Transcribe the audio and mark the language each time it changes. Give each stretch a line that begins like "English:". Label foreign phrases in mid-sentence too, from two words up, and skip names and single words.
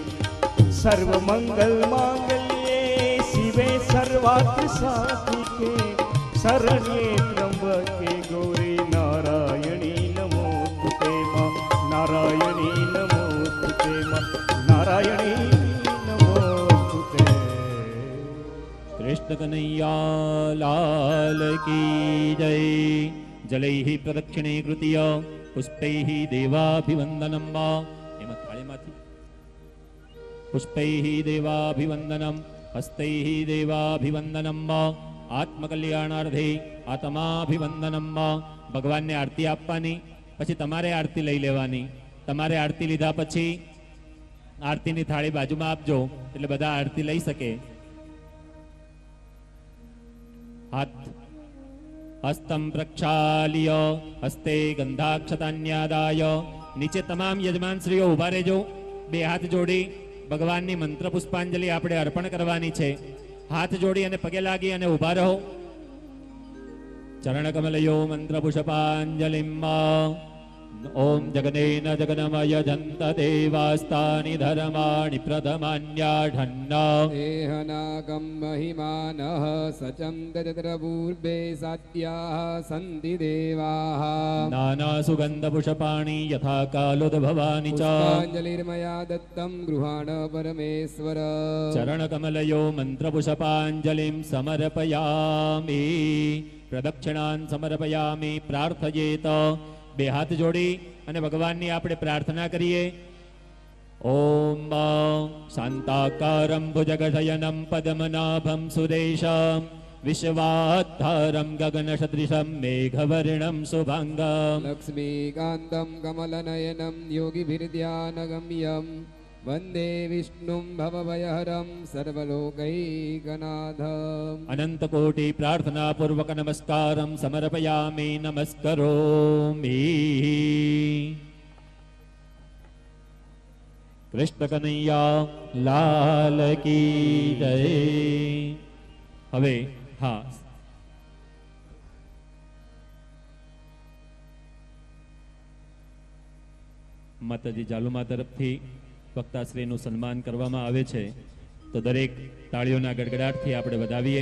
Sanskrit: सर्वमंगल मांगल्ये शिवे सर्वार्थ साधिके, शरण्ये त्र्यंबके गौरी नारायणी नमोस्तुते मां, नारायणी नमोस्तुते मां, नारायणी नमोस्तुते।
Hindi: कृष्ण कन्हैया लाल की जय।
Sanskrit: जलैः प्रदक्षिणे कृत्य पुष्पैः देवाभिवन्दनं वा,
Gujarati: એમ થાળીમાંથી
Sanskrit: पुष्पैः देवाभिवन्दनं, हस्तैः देवाभिवन्दनं वा, आत्मकल्याणार्थे आत्माभिवन्दनं वा।
Gujarati: ભગવાનને આરતી આપવાની, પછી તમારે આરતી લઈ લેવાની। તમારે આરતી લીધા પછી આરતીની થાળી બાજુમાં આપજો, એટલે બધા આરતી લઈ શકે।
Sanskrit: हाथ हस्तं प्रक्षाल्य, हस्ते गंधाक्षतान्यादाय।
Gujarati: નીચે તમામ યજમાન શ્રીઓ ઉભા રહેજો, બે હાથ જોડી ભગવાનની મંત્ર પુષ્પાંજલિ આપણે અર્પણ કરવાની છે। હાથ જોડી અને પગે લાગી અને ઉભા રહો।
Sanskrit: चरण कमलयो मंत्र पुष्पांजलिं ओम जगनेन जगनमय जंत देवास्तानि धर्माणि प्रथमान्याढन्न एहनागं महिमानः सचन्दतत्रपूर्वे सात्याः सन्ति देवाः नाना सुगंध पुष्पाणि यथा कालोद्भवानि च पुष्पाञ्जलिर्मया दत्तं गृहाण परमेश्वर चरण कमलयो मंत्र पुष्पांजलिं समर्पयामि प्रदक्षिणान् समर्पयामि प्रार्थयेत।
Gujarati: બે હાથ જોડી અને ભગવાનની આપણે પ્રાર્થના કરીએ।
Sanskrit: ओम शांताकारं भुजगशयनं पद्मनाभं सुरेशं विश्वाधारं गगनसदृशं मेघवर्णं शुभाङ्गम् लक्ष्मीकान्तं कमलनयनं योगिभिर्ध्यानगम्यं वन्दे विष्णुं भवभयहरं सर्वलोकैकनाथम् अनन्तकोटि प्रार्थनापूर्वक नमस्कारं समर्पयामि नमस्करोमि
Hindi: कृष्ण कन्हैया लाल की जय।
Gujarati: હવે હા માતાજી જાલુમા તરફથી વક્તાશ્રીનું સન્માન કરવામાં આવે છે તો દરેક તાળીઓના ગડગડાટથી આપણે વધાવીએ।